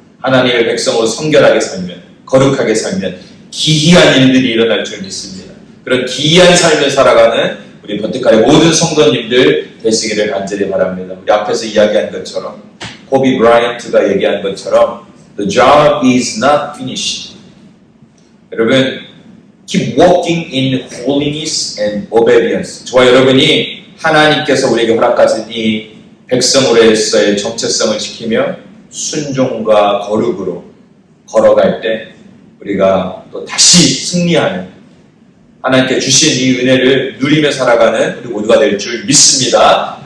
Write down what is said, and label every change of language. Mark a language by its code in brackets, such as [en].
[ko] 하나님의 백성으로 성결하게 살면, 거룩하게 살면 기이한 일들이 일어날 줄 믿습니다. 그런 기이한 삶을 살아가는 우리 버티칼의 모든 성도님들 되시기를 간절히 바랍니다. 우리 앞에서 이야기한 것처럼 코비 브라이언트가 얘기한 것처럼 [en] The job is not finished. 여러분, keep walking in holiness and obedience. [ko] 저와 여러분이 하나님께서 우리에게 허락하신 이 백성으로서의 정체성을 지키며 순종과 거룩으로 걸어갈 때 우리가 또 다시 승리하는 하나님께 주신 이 은혜를 누리며 살아가는 우리 모두가 될 줄 믿습니다.